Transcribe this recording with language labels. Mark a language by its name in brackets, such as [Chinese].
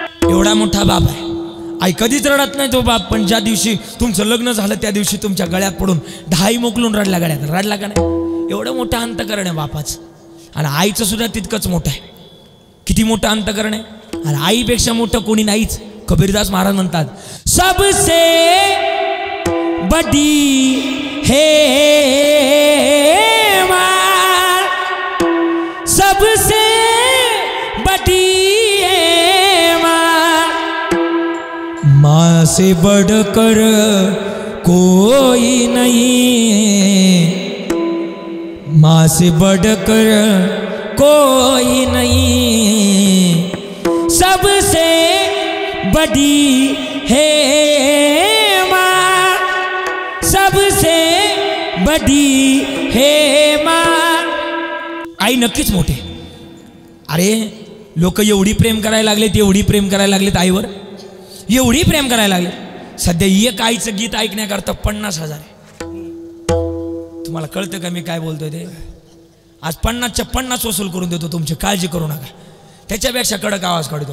[Marathi] एवढा मोठा बाप आहे, आई कधीच रडत नाही तो बाप, पण ज्या दिवशी तुमचं लग्न झालं त्या दिवशी तुमच्या गळ्यात पडून 10 मोकलून रडला, गळ्यात रडला का नाही? एवढं मोठं अंतकरण आहे बापाचं. आणि आईचं सुद्धा तितकंच मोठं आहे. किती मोठं अंतकरण आहे. आणि आईपेक्षा मोठं कोणी नाहीच. कबीरदास महाराज म्हणतात [Hindi] सबसे बड़ी है माँ, सबसे बड़ी है माँ, माँ से बढ़कर कोई नहीं, माँ से बढ़कर कोई नहीं, सबसे बड़ी है माँ, सबसे बड़ी है माँ. [Marathi] आई नक्कीच मोठे. अरे लोक एवढी प्रेम करायला लागलेत, एवढी प्रेम करायला लागलेत आईवर, एवढी प्रेम करायला लागले. सध्या एक आईचं गीत ऐकण्याकरता 50,000 आहे. तुम्हाला कळतं का मी काय बोलतोय ते? आज 50च्या 50 वसूल करून देतो, तुमची काळजी करू नका. त्याच्यापेक्षा कडक आवाज काढतो.